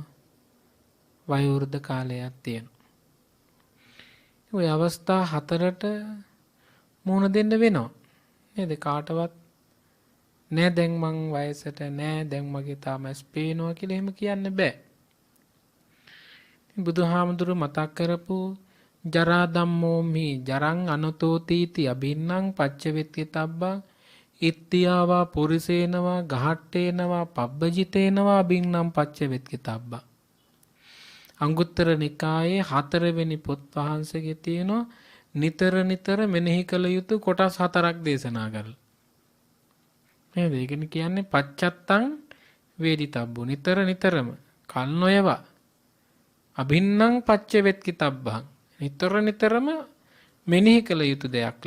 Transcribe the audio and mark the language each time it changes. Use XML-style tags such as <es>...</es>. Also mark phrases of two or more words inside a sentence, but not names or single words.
<si>වයෝවෘද්ධ කාලයක් තියෙනවා. ඔය අවස්ථා 4ට මුහුණ දෙන්න වෙනවා. නේද? කාටවත් නෑ දැන් මං වයසට නෑ දැන් මගේ තාම ඇස් පේනවා කියලා එහෙම කියන්න බෑ. බුදුහාමුදුරු මතක් කරපු</si> <pi>ජරා ධම්මෝ මේ ජරං අනතෝතීති අභින්නම් පච්චවෙත්ති තබ්බා ඉත්තියාවා පුරිසේනවා ගහට්ටේනවා පබ්බජිතේනවා අභින්නම් පච්චවෙත්ති තබ්බා.</pi> <si>අංගුත්තර නිකායේ 4 වෙනි පොත් වහන්සේගේ තියෙනවා නිතර නිතර මෙනෙහි කළ යුතු කොටස් 4ක් දේශනා කරලා. නේද? ඒකනේ කියන්නේ</si> <pi>පච්චත්තං වේදිතබ්බු</pi> <si>නිතර නිතරම කල් නොයවා</si> <pi>අභින්නම් පච්චවෙත්ති තබ්බං</pi> <si>නිතර නිතරම මෙනෙහි කළ යුතු දෙයක්ලු.</si>